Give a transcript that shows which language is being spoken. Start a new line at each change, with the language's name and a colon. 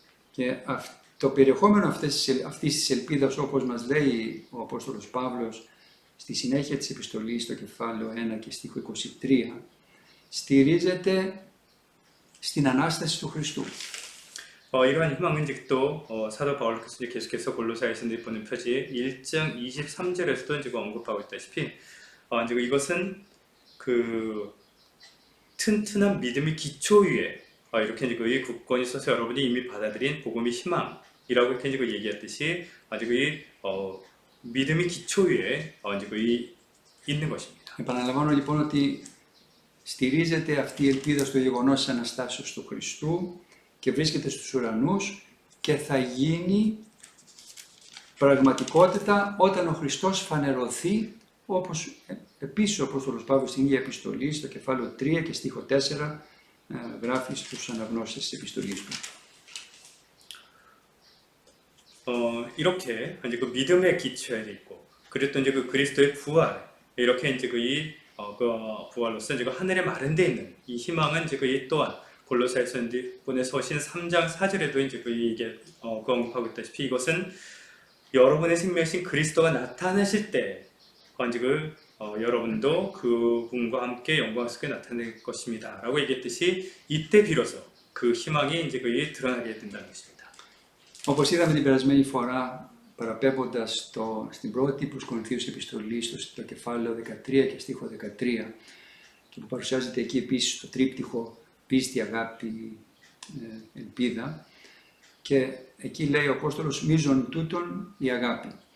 Greek: Και το περιεχόμενο αυτής της ελπίδας, όπως μας λέει ο Απόστολος Παύλος στη συνέχεια της επιστολής, στο κεφάλαιο 1 και στίχο 23, στηρίζεται στην Ανάσταση του Χριστού.
Korean: 이러한 희망은 이제 또 사도 바울께서 이제 계속해서 골로새에서 보는 표지 1장 23절에서도 이제 언급하고 있다시피 이제 이것은 그 튼튼한 믿음의 기초 위에 이렇게 이제 그 굳건히 서서 여러분이 이미 받아들인 복음의 희망이라고 이렇게 이제 그 얘기했듯이 아주 그 믿음의 기초 위에 이제 그 있는 것입니다.
Greek: Επαναλαμβάνω λοιπόν ότι στηρίζεται αυτή η ελπίδα στο γεγονός της Αναστάσεως του Χριστού και βρίσκεται στους ουρανούς και θα γίνει πραγματικότητα όταν ο Χριστός φανερωθεί, όπως επίσης ο Απόστολος Παύλος στην ίδια επιστολή, στο κεφάλαιο 3 και στίχο 4, γράφει στους αναγνώστες της επιστολής του.
Korean: 이렇게 이제 그 믿음의 기초에 있고, 그리고 또 이제 그 그리스도의 부활, 이렇게 이제 그 부활로서 이제 그 하늘에 마련되어 있는 이 희망은 이제 그 또한 골로새서 보내 서신 3장 4절에도 이제 이게 언급하고 있다시피 이것은 여러분의 생명이신 그리스도가 나타나실 때 이제 여러분도 그분과 함께 영광 속에 나타낼 것입니다라고 얘기했듯이 이때 비로소 그 희망이 이제 드러나게 된다는 것입니다.
Greek: Όπως είδαμε την περασμένη φορά, παραπέμποντας στην πρώτη προς Κορινθίους επιστολή, στο κεφάλαιο 13 και στίχο 13, και που παρουσιάζεται εκεί επίσης το τρίπτυχο πίστη, αγάπη, ελπίδα, και εκεί λέει ο Απόστολος μείζων τούτων η αγάπη.